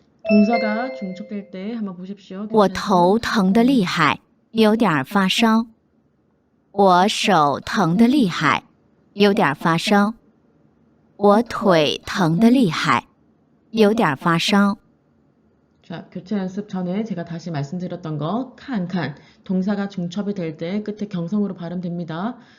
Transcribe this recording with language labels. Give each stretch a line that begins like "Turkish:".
Korean: 동사가 중첩될 때 한번 보십시오.
Chinese: 我头疼得厉害，有点发烧。我手疼得厉害，有点发烧。我腿疼得厉害，有点发烧。
Korean: 자, 교체 연습 전에 제가 다시 말씀드렸던 거 칸칸 동사가 중첩이 될 때 끝에 경성으로 발음됩니다.